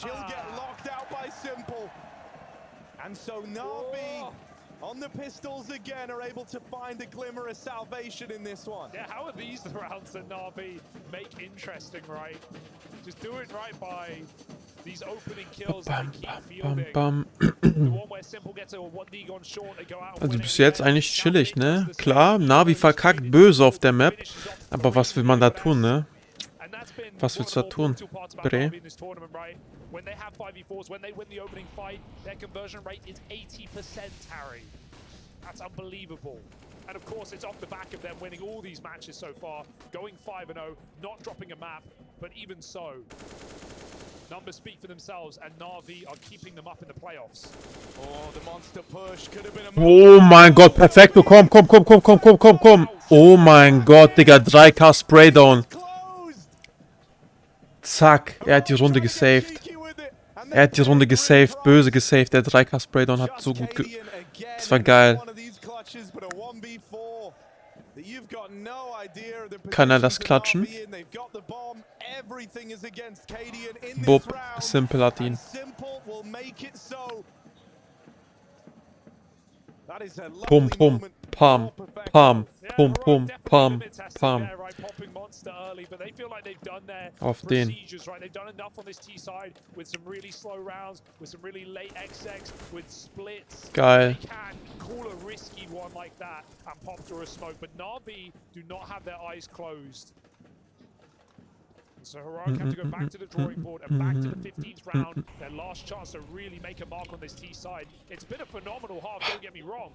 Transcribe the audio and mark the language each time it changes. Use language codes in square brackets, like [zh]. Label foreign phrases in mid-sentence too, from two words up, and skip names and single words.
[en] He'll get locked out by Simple. And so NAVI on the pistols again are able to find a glimmer of salvation in this one. Yeah, how are these the rounds that NAVI make interesting, right? Just doing right by these opening kills that they keep fielding. The one where Simple gets a 1D gone short, they go out. [de] Also bis jetzt eigentlich chillig, ne? Klar, Navi verkackt böse auf der Map, aber was will man da tun, ne? Was willst du da tun, Bre? [en] When they have 5v4s, when they win the opening fight, their conversion rate is 80%, Harry. That's unbelievable. And of course, it's off the back of them winning all these matches so far, going 5-0, not dropping a map, but even so, numbers speak for themselves, and NAVI are keeping them up in the playoffs. Oh, the monster push could have been a [de] Oh mein Gott, perfekto, komm. Oh mein Gott, Digga, 3K Spraydown. Zack, er hat die Runde gesaved. Böse gesaved. Der 3K Spraydown hat so gut das war geil. Kann er das klatschen? Bub, Simple hat ihn. Pum, pum, pam, pam, pum, pum, pam, pam. Auf den. Geil. [en] So Heroic have to go back to the drawing board and back to the 15th round. Their last chance to really make a mark on this T side. It's been a phenomenal half, don't get me wrong.